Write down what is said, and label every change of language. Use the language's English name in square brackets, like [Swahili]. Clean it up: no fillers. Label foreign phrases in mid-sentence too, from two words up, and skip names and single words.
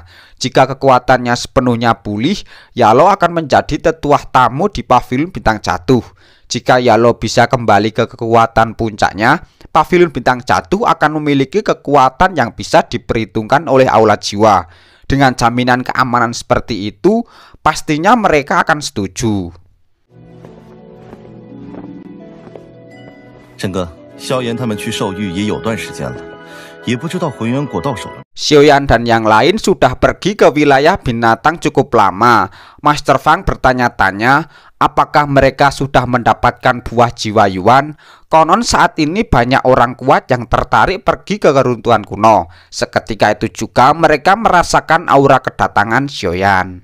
[Indonesian] Jika kekuatannya sepenuhnya pulih, Yalo akan menjadi tetua tamu di pavilion bintang jatuh. Jika Yalo bisa kembali ke kekuatan puncaknya, pavilion bintang jatuh akan memiliki kekuatan yang bisa diperhitungkan oleh aula jiwa. Dengan jaminan keamanan seperti itu, pastinya mereka akan setuju. [Chinese] 陈哥，萧炎他们去兽域也有段时间了，也不知道浑元果到手了。 [Indonesian] Xiaoyan dan yang lain sudah pergi ke wilayah binatang cukup lama. Master Fang bertanya-tanya, apakah mereka sudah mendapatkan buah jiwa Yuan? Konon saat ini banyak orang kuat yang tertarik pergi ke keruntuhan kuno. Seketika itu juga mereka merasakan aura kedatangan Xiaoyan.